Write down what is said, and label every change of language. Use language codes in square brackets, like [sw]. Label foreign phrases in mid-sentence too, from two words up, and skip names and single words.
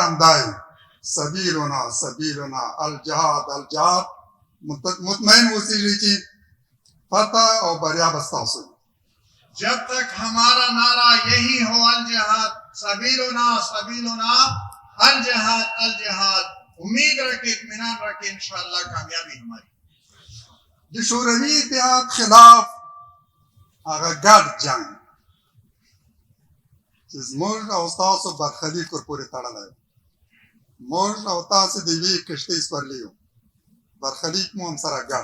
[ps] همدا وي [ar] سبیلنا سبیلنا الجهاد الجهاد [ps] مطمئن اوسېږئ چې فتح او بریا به ستاسو وي. [ur] جب تک ہمارا نعرہ یہی ہو [ar] الجہاد سبیلنا سبیلنا الجہاد الجہاد [ur] امید رکھے اطمینان رکھے انشاءاللہ کامیابی ہماری. [ps] د شوروي اتحاد خلاف هغه ګډ جنگ چې زموږ او ستاسو برخلیک ورپورې تړلی و. موږ او تاسو د یوې کښتۍ سپرلي یو. برخلیک مو هم سره ګډ.